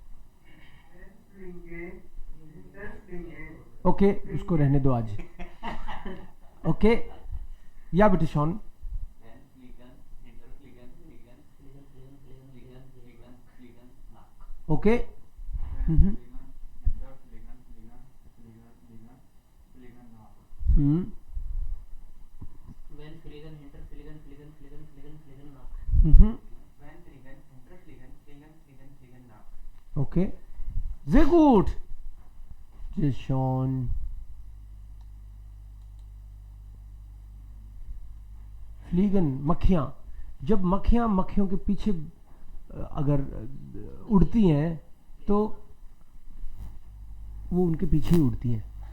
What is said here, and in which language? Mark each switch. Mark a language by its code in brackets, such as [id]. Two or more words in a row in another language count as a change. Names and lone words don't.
[ur] اوکے، اس کو رہنے دو آج. [de] Okay, ja bitte schön. Okay. Okay, sehr gut. Schon. [ur] فلیگن، مکھیاں. جب مکھیاں مکھیوں کے پیچھے اگر اڑتی ہیں تو وہ ان کے پیچھے ہی اڑتی ہیں.